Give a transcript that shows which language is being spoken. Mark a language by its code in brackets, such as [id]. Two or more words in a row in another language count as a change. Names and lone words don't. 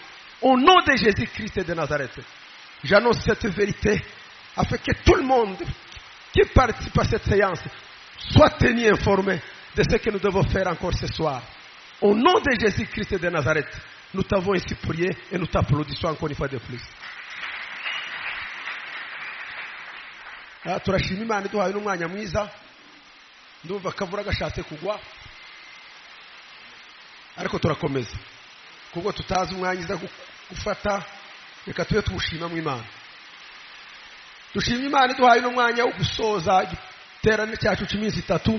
[fr] Au nom de Jésus-Christ de Nazareth, j'annonce cette vérité, afin que tout le monde qui participe à cette séance soit tenu informé de ce que nous devons faire encore ce soir. Au nom de Jésus-Christ de Nazareth, nous t'avons ainsi prié et nous t'applaudissons encore une fois de plus. [rw] Turashima Imana iduhaye n'umwanya mwiza. Ndumva akavura gashatse kugwa, ariko turakomeza kuko tutazi umwanya iza gufata. Reka tube tuwushima mu Imana. Dushima Imana iduhaye n'umwanya wo gusoza igiterane cyacu cy'iminsi 3.